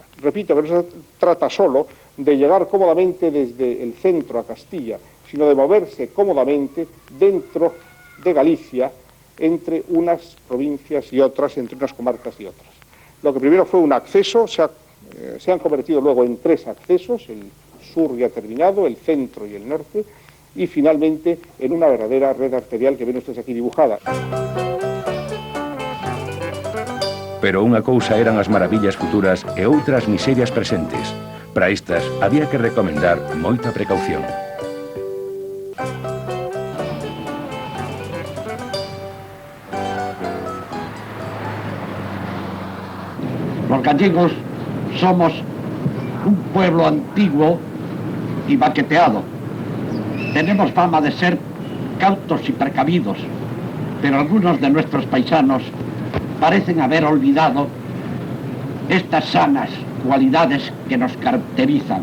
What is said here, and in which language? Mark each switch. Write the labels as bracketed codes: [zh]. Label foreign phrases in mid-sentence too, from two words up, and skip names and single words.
[es] Repito que no se trata solo de llegar cómodamente desde el centro a Castilla, sino de moverse cómodamente dentro de Galicia, entre unas provincias y otras, entre unas comarcas y otras. Lo que primero fue un acceso, se han convertido luego en tres accesos, el sur ya terminado, el centro y el norte, y finalmente en una verdadera red arterial que ven ustedes aquí dibujada. [gl] Pero unha cousa eran as maravillas futuras e outras miserias presentes. Para estas había que recomendar moita precaución. [es] Los gallegos somos un pueblo antiguo y baqueteado. Tenemos fama de ser cautos y precavidos, pero algunos de nuestros paisanos parecen haber olvidado estas sanas cualidades que nos caracterizan.